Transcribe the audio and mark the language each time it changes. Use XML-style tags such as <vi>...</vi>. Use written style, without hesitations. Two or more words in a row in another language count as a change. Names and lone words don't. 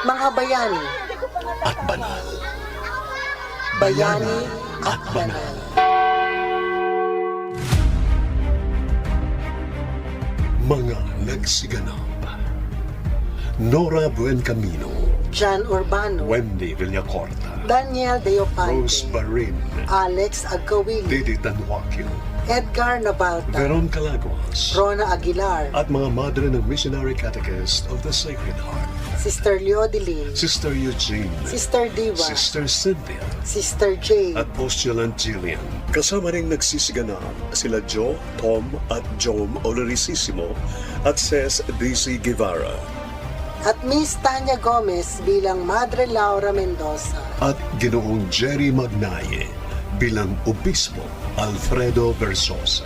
<tl>Mga bayani, at banal. bayani at banal. Mga nagsiganap. Nora Buencamino, John Urbano, Wendy Villacorta, Daniel Deopante, Rose Barin, Alex Agkawili, Didi Tanhuaquio, Edgar Nabalta, Veron Calaguas, Rona Aguilar, at mga madre ng Missionary Catechist of the Sacred Heart, Sister Leodilin, Sister Eugene, Sister Diva, Sister Cynthia, Sister Jane, at Postulant Jillian. Kasama ring nagsisiganap sila Joe, Tom at Jom Olorisisimo at Ces DC Guevara. at Miss Tanya Gomez bilang Madre Laura Mendoza. At Ginoong Jerry Magnaye bilang Obispo Alfredo Versosa.</tl>